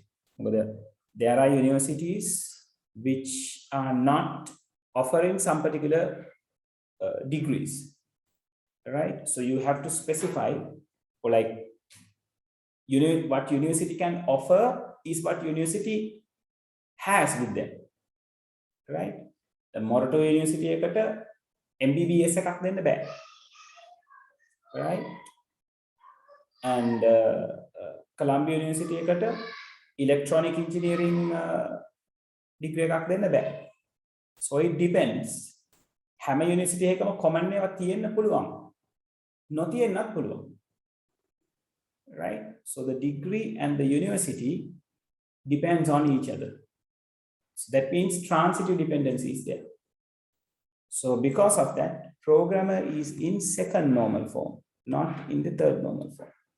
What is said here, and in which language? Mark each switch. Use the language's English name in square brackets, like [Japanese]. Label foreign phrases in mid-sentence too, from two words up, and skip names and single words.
[English] There are universities which are not offering some particular degrees, right? So you have to specify, or like, what university can offer is what university has with them, right? [Sinhala] The Morato University එකට MBBS එකක් දෙන්න බෑ, [English] right? [Sinhala] And Columbia University එකට [English] electronic engineering degree [Sinhala] එකක් දෙන්න බෑ. [English] So it depends. [Sinhala] හැම university එකම common ඒවා තියෙන්න පුළුවන්. නොතියෙන්නත් පුළුවන්. [English] Right? So the degree and the university depends on each other. So that means transitive dependency is there. So because of that, programmer is in second normal form, not in the third normal form.